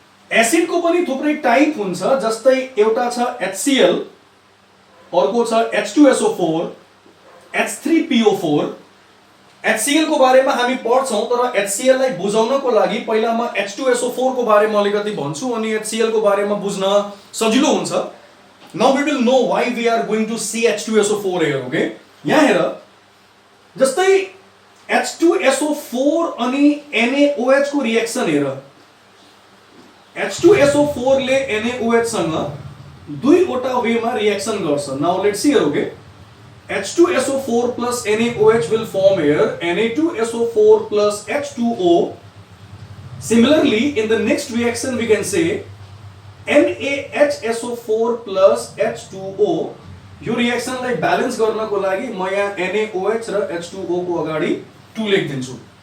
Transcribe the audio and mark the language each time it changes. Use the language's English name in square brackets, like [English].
[Nepali] Acid को पनि थुप्रै टाइप हुन्छ। जस्तै एउटा छ HCl, अर्को छ H2SO4, H3PO4। HCl को बारेमा हामी पढ्छौं, तर HCl लाई बुझाउनको लागि पहिला म H2SO4 को बारेमा अलिकति भन्छु अनि HCl को बारेमा बुझ्न सजिलो हुन्छ। [English] Now we will know why we are going to see H2SO4 here. [Nepali] Okay, यहाँ हेर, जस्तै H2SO4 अनि NaOH को रिएक्सन हेर। H2SO4 ले NaOH सँग दुईवटा वेमा रिएक्सन गर्छ. [English] Now let's see here. Okay, H2SO4 plus NaOH will form here Na2SO4 plus H2O. Similarly, in the next reaction we can say NaHSO4 plus H2O. [Nepali] यो रिएक्सनलाई balance गर्नको लागि म यहाँ NaOH र H2O को अगाडि 2 लेखिदिन्छु.